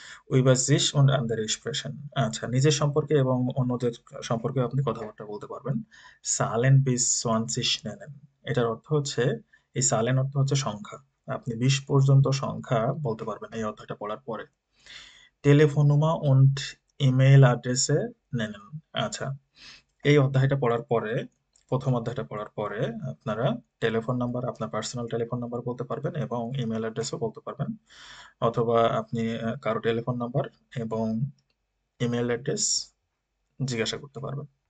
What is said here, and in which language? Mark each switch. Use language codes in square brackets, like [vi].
[de] über sich und andere sprechen। [bn] আচ্ছা, নিজের সম্পর্কে এবং অন্যদের সম্পর্কে আপনি কথাবার্তা বলতে পারবেন। [de] Zahlen bis 20 nennen। [bn] এটার অর্থ হচ্ছে, এই সালেন অর্থ হচ্ছে সংখ্যা। আপনি 20 পর্যন্ত সংখ্যা বলতে পারবেন এই অধ্যায়টা পড়ার পরে। [de] Telefonnummer und E-Mail-Adresse nennen। [bn] আচ্ছা, এই অধ্যায়টা পড়ার পরে, প্রথম অধ্যায়টা পড়ার পরে আপনারা টেলিফোন নাম্বার, আপনার পার্সোনাল টেলিফোন নাম্বার বলতে পারবেন এবং ইমেল অ্যাড্রেসও বলতে পারবেন, অথবা আপনি কারো টেলিফোন নাম্বার এবং ইমেল অ্যাড্রেস জিজ্ঞাসা করতে পারবেন।